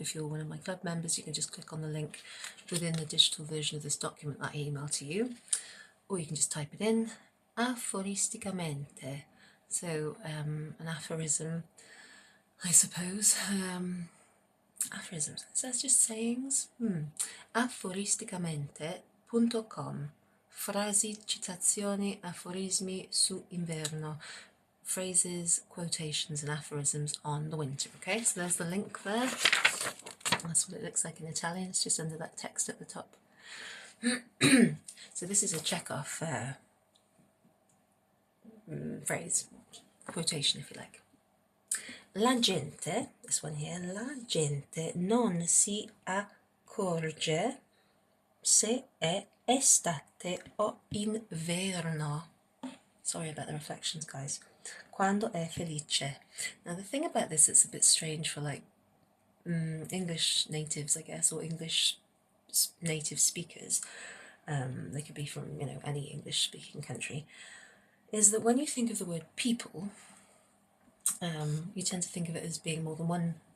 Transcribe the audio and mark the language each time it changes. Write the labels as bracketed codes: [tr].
[en] If you're one of my club members, you can just click on the link within the digital version of this document that I email to you, or you can just type it in, aphoristicamente. So an aphorism, I suppose. Aphorisms, so that's just sayings. Aphoristicamente.com. [it] Frasi, citazioni, aforismi sull'Inverno. [en] Phrases, quotations and aphorisms on the winter. Okay, so there's the link there. That's what it looks like in Italian. It's just under that text at the top. So this is a Chekhov phrase, quotation if you like. [it] La gente, [en] this one here, [it] la gente non si accorge se è estate o inverno. [en] Sorry about the reflections, guys. [it] Quando è felice. [en] Now the thing about this, it's a bit strange for like English natives, I guess, or English native speakers. They could be from, you know, any English-speaking country. Is that when you think of the word people, you tend to think of it as being more than one.